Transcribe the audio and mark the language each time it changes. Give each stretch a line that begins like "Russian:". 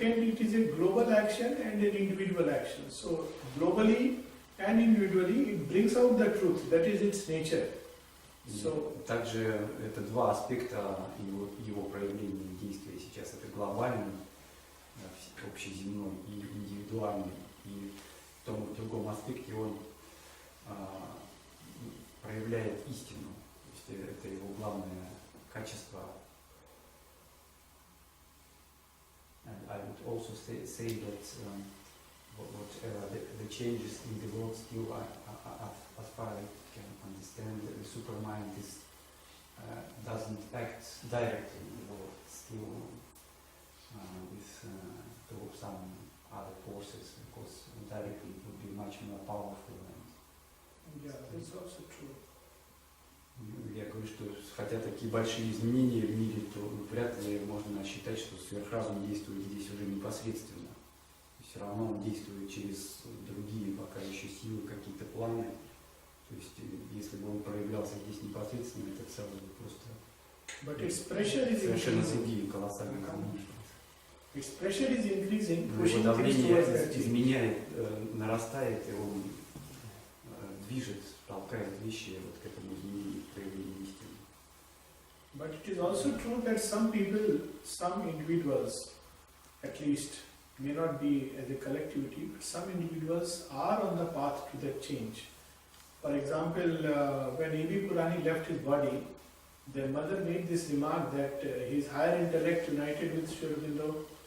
English: Second, it is a global action and an individual action. So globally and individually it brings out the truth, that is its nature. So,
Russian: также это два аспекта его проявления действия сейчас. Это глобальный, общеземной и индивидуальный. И в том и в другом аспекте он проявляет истину. То есть это его главное качество.
English: And I would also say that whatever the changes in the world still as far as I can understand, the supermind doesn't act directly in the world, still with some other forces, because directly it would be much more powerful. yeah, that's also true.
Russian: Я говорю, что хотя такие большие изменения в мире, то вряд ли можно считать, что сверхразум действует здесь уже непосредственно. Все равно он действует через другие пока еще силы, какие-то планы. То есть, если бы он проявлялся здесь непосредственно, это сразу бы просто совершенно другие колоссальные изменения. Но его давление изменяет, нарастает, и он движет, толкает вещи вот к этому изменению, проявлению истины.
English: But it is also true that some people, some individuals, at least, may not be as a collectivity, but some individuals are on the path to that change. For example, when A.B. Purani left his body, their mother made this remark that his higher intellect united with Shri Aurobindo.